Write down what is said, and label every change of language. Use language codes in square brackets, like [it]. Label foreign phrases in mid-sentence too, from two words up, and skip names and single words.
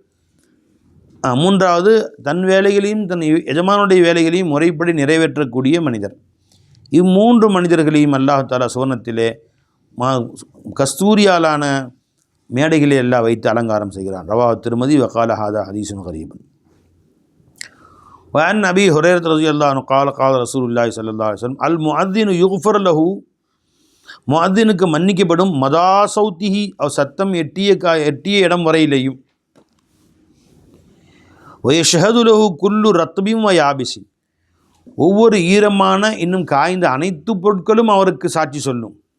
[ta] 3வது தன் வேலைகளையும் தன் எஜமானுடைய வேலைகளையும் முறைப்படி நிறைவேற்றக்கூடிய மனிதர். 3 மனிதர்களையும் [ar] الله تعالى [ta] சுவனத்திலே கஸ்தூரியாலான மேடைகளை எல்லாம் வைத்து அலங்காரம் செய்கிறான். [ar] رواه الترمذي وقال هذا حديث غريب. وعن أبي هريرة رضي الله عنه قال قال رسول الله صلى الله عليه وسلم المؤذن يغفر له, [ta] முஅத்தினுக்கு மன்னிக்கப்படும் [ar] مدى صوته, [ta] அவர் சத்தம் எட்டிய இடம் வரையிலேயும். [ar] ويشهد له كل رطب ويابس, [ta] ஒவ்வொரு ஈரமான இன்னும் காய்ந்த அனைத்து பொருட்களும் அவருக்கு சாட்சி சொல்லும்.